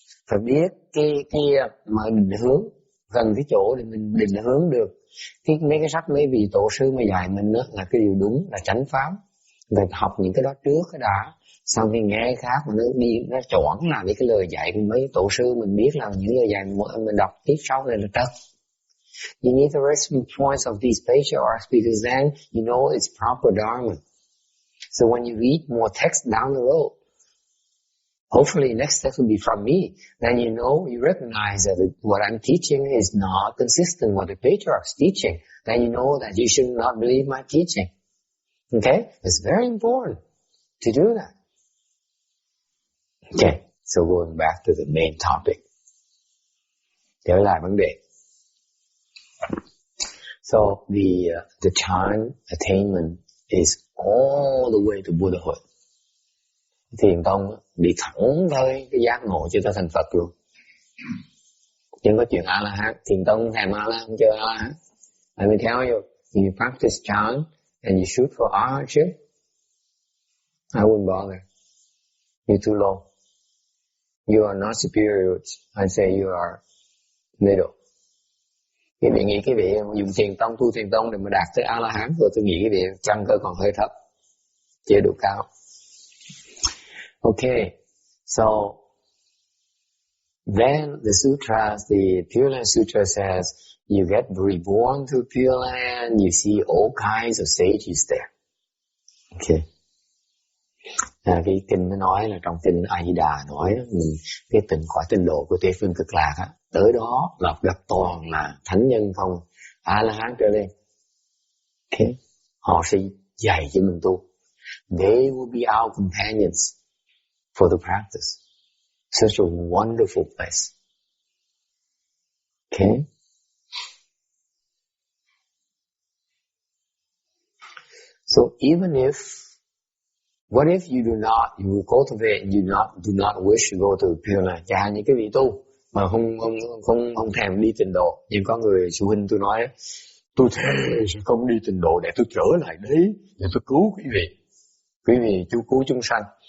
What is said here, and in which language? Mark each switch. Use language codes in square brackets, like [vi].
[vi] Phải biết cái mà định hướng gần cái chỗ để mình định hướng được. Mấy cái sách mấy vị tổ sư mà dạy mình đó là cái điều đúng, là chánh pháp. Phải học những cái đó trước cái đã. Xong khi nghe cái khác mà nó choảng là với cái lời dạy của mấy tổ sư mình biết là những lời dạy mình đọc tiếp sau này là trật. [en] You need the reference points of these patriarchs because then you know it's proper dharma. So when you read more text down the road, hopefully next text will be from me. Then you know, you recognize that what I'm teaching is not consistent with the patriarch's teaching. Then you know that you should not believe my teaching. Okay? It's very important to do that. Okay, so going back to the main topic. [vi] Trở lại vấn đề. [en] So the time attainment is all the way to Buddhahood. [vi] Thiền tông đi thẳng tới cái giác ngộ cho ta thành Phật luôn. Chứ không có chuyện A-la-hán. Thiền tông thèm A-la-hán, không chơi A-la-hán. [en] Let me tell you, you practice chant and you shoot for arhatship, I wouldn't bother. You're too low. You are not superior. I say you are middle. [vi] Quý vị nghĩ cái vị dùng thiền tông, tu thiền tông để mà đạt tới A-la-hán, rồi tôi nghĩ cái vị căn cơ còn hơi thấp, chưa đủ cao. [en] Okay, so then the sutras, the Pure Land Sutra says, you get reborn to Pure Land, you see all kinds of sages there. Okay. [vi] Cái kinh nó nói là trong kinh A Di Đà nói mình cái tình khỏi tinh độ của Tây Phương Cực Lạc á, tới đó gặp toàn là thánh nhân không, A-la-hán trở lên. Okay. Họ sẽ dạy cho mình tu. [en] They will be our companions for the practice. Such a wonderful place. Okay. So even if, what if you do not, you cultivate and you do not wish to go to Pure Land? [vi] Chẳng hạn như cái vị tu mà không thèm đi tịnh độ. Nhưng có người sư huynh tôi nói, tôi thề sẽ không đi tịnh độ để tôi trở lại đấy, để tôi cứu quý vị. Quý vị chú cứu chúng sanh.